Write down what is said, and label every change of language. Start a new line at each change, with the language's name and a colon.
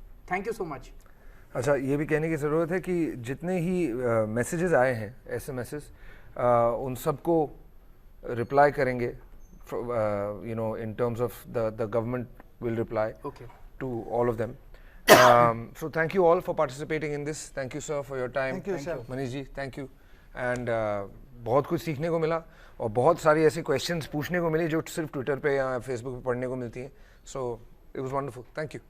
English: Thank you so much.
Hindi: अच्छा, ये भी कहने की ज़रूरत है कि जितने ही मैसेजेस आए हैं, एसएमएसेस, उन सबको रिप्लाई करेंगे,
English: you know, in terms of the government will reply to all of them. So thank you all for participating in this. Thank you sir for your time. Thank you sir. Manish ji, thank you.
Hindi: And बहुत कुछ सीखने को मिला और बहुत सारी ऐसी questions पूछने को मिली जो सिर्फ ट्विटर पे या फेसबुक पे पढ़ने को मिलती हैं.
English: So it was wonderful. Thank you.